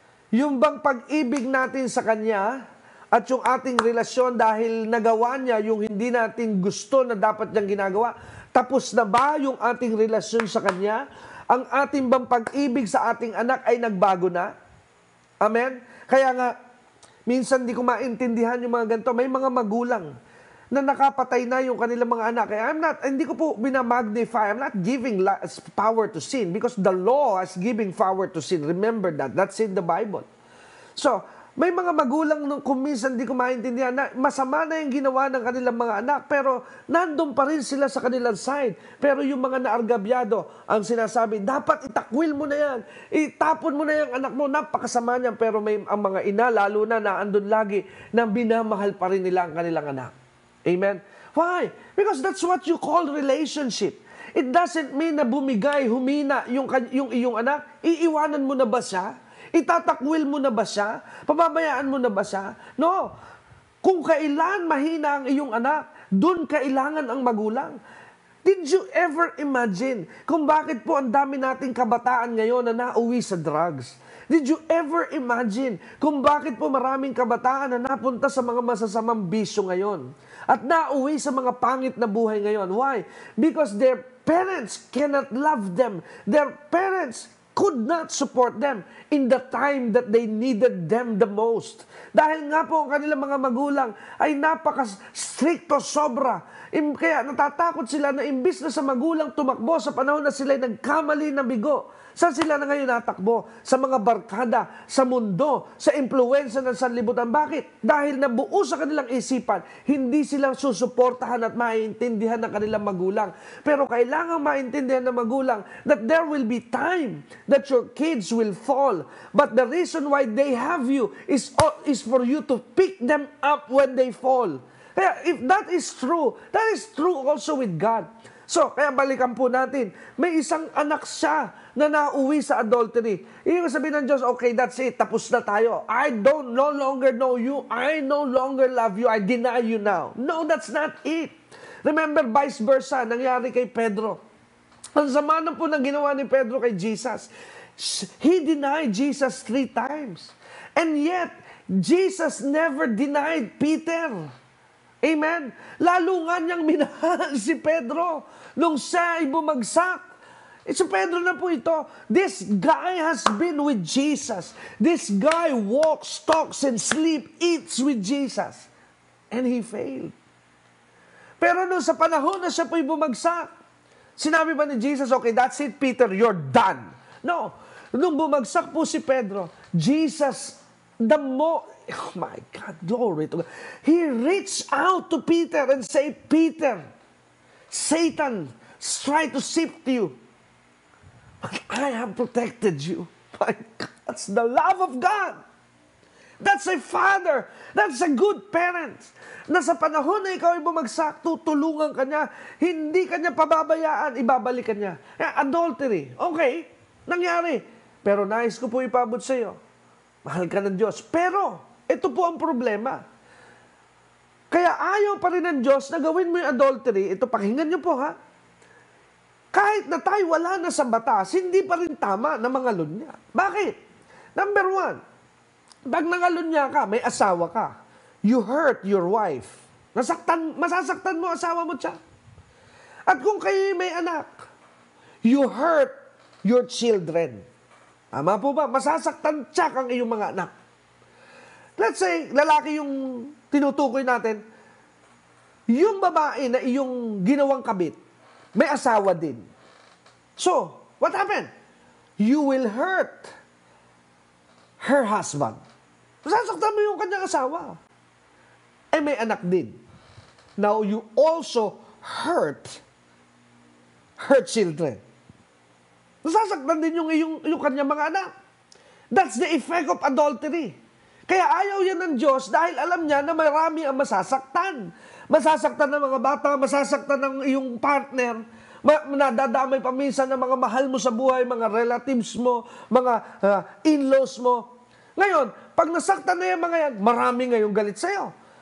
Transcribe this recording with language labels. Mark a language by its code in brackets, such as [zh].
[tl] Yung bang pag-ibig natin sa kanya at yung ating relasyon dahil nagawa niya yung hindi natin gusto na dapat niyang ginagawa, tapos na ba yung ating relasyon sa kanya? Ang ating bang pag-ibig sa ating anak ay nagbago na? Amen? Kaya nga, minsan di ko maintindihan yung mga ganito. May mga magulang na nakapatay na yung kanilang mga anak. Kaya hindi ko po binamagnify. [en] I'm not giving power to sin because the law is giving power to sin. Remember that. That's in the Bible. [tl] So, may mga magulang kung minsan di ko maintindihan na masama na yung ginawa ng kanilang mga anak pero nandun pa rin sila sa kanilang side. Pero yung mga naargabyado, ang sinasabi, dapat itakwil mo na yan. Itapon mo na yung anak mo. Napakasama niyan. Pero may ang mga ina, lalo na andun lagi na binamahal pa rin nila ang kanilang anak. [en] Amen? Why? Because that's what you call relationship. It doesn't mean [tl] na bumigay, humina yung iyong anak. Iiwanan mo na ba siya? Itatakwil mo na ba siya? Pababayaan mo na ba siya? No. Kung kailan mahina ang iyong anak, dun kailangan ang magulang. [en] Did you ever imagine [tl] kung bakit po ang dami nating kabataan ngayon na nauwi sa drugs? [en] Did you ever imagine [tl] kung bakit po maraming kabataan na napunta sa mga masasamang bisyo ngayon? At nauwi sa mga pangit na buhay ngayon. [en] Why? Because their parents cannot love them. Their parents could not support them in the time that they needed them the most. [tl] Dahil nga po ang kanilang mga magulang ay napaka-stricto, sobra. Kaya natatakot sila na imbis na sa magulang tumakbo sa panahon na sila nagkamali na bigo. Saan sila na ngayon natakbo? Sa mga barkada, sa mundo, sa impluensya ng sanlibutan. Bakit? Dahil nabuo sa kanilang isipan, hindi silang susuportahan at maintindihan ng kanilang magulang. Pero kailangan maintindihan ng magulang [en] that there will be time that your kids will fall. But the reason why they have you is for you to pick them up when they fall. Kaya if that is true also with God. [tl] So, kaya balikan po natin, may isang anak siya na nauwi sa adultery. Ibig sabihin ng Diyos, [en] okay, that's it, [tl] tapos na tayo. [en] I no longer know you, I no longer love you, I deny you now. No, that's not it. Remember, vice versa, [tl] nangyari kay Pedro. Ang sama na po ng ginawa ni Pedro kay Jesus. [en] He denied Jesus 3 times. And yet, Jesus never denied Peter. Amen? [tl] Lalo nga niyang minahal si Pedro nung siya ay bumagsak. Si Pedro na po ito. [en] This guy has been with Jesus. This guy walks, talks, and sleeps, eats with Jesus. And he failed. [tl] Pero nung sa panahon na siya po'y bumagsak, sinabi ba ni Jesus, [en] okay, that's it, Peter, you're done. No. [tl] Nung bumagsak po si Pedro, [en] Jesus, oh my God, glory to God. He reached out to Peter and say, Peter, Satan tried to sift you, but I have protected you. My God, that's the love of God. That's a father. That's a good parent. [tl] Na sa panahon na ikaw ay bumagsak, tutulungan ka niya, hindi ka niya pababayaan, ibabalik ka niya. Adultery, okay, nangyari. Pero nais ko po ipabot sa iyo, Mahal ka ng Diyos. Pero, ito po ang problema. Kaya ayaw pa rin ng Diyos na gawin mo yung adultery. Ito, pakinggan niyo po ha. Kahit na tayo wala na sa batas, hindi pa rin tama na mangalunya. Bakit? Number one, pag nangalunya ka, may asawa ka. [en] You hurt your wife. [tl] Masasaktan mo asawa mo siya. At kung kayo may anak, [en] you hurt your children. [tl] Tama po ba? Masasaktan siya ang iyong mga anak. [en] Let's say, [tl] lalaki yung tinutukoy natin, yung babae na iyong ginawang kabit, may asawa din. [en] So, what happened? You will hurt her husband. [tl] Masasaktan mo yung kanyang asawa. Eh, may anak din. [en] Now, you also hurt her children. [tl] Masasaktan din yung kanyang mga anak. [en] That's the effect of adultery. [tl] Kaya ayaw yan ng Diyos dahil alam niya na marami ang masasaktan. Masasaktan ng mga bata, masasaktan ng iyong partner, nadadamay pa minsan ng mga mahal mo sa buhay, mga relatives mo, mga in-laws mo. Ngayon, pag nasaktan na yung mga yan, marami ngayong galit sa'yo.